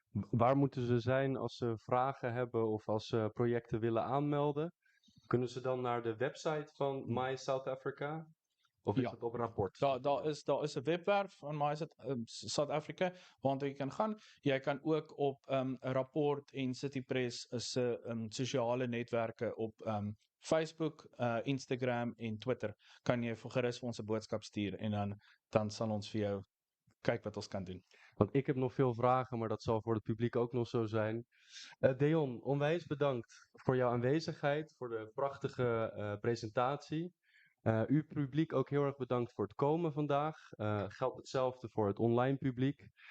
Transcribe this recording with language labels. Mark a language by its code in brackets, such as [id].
[nl] Waar moeten ze zijn als ze vragen hebben of als ze projecten willen aanmelden? Kunnen ze dan naar de website van My South Africa? Of is het op rapport? [af] Daar is 'n webwerf van My South Africa waartoe jy kan gaan. Jy kan ook op Rapport en City Press se sosiale netwerke op Facebook, Instagram en Twitter kan jy gerus vir ons 'n boodskap stuur, en dan sal ons vir jou kyk wat ons kan doen. [nl] Want ik heb nog veel vragen, maar dat zal voor het publiek ook nog zo zijn. Deon, onwijs bedankt voor jouw aanwezigheid, voor de prachtige presentatie. U publiek ook heel erg bedankt voor het komen vandaag. Geldt hetzelfde voor het online publiek.